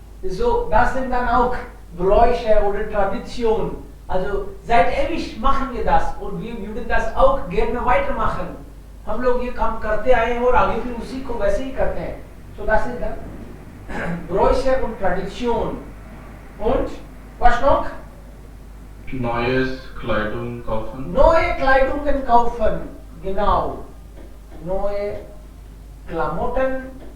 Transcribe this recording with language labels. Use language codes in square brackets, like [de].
[de] So das sind dann auch Bräuche oder Tradition. Also seit ewig machen wir das und wir würden das auch gerne weitermachen. [hi] हम लोग ये काम करते आए हैं और आगे भी उसी को वैसे ही करते हैं. [de] So das ist dann Bräuche und Tradition. Und was noch? neues Kleidung kaufen, Neue Kleidungen kaufen. Genau. Neue Klamotten.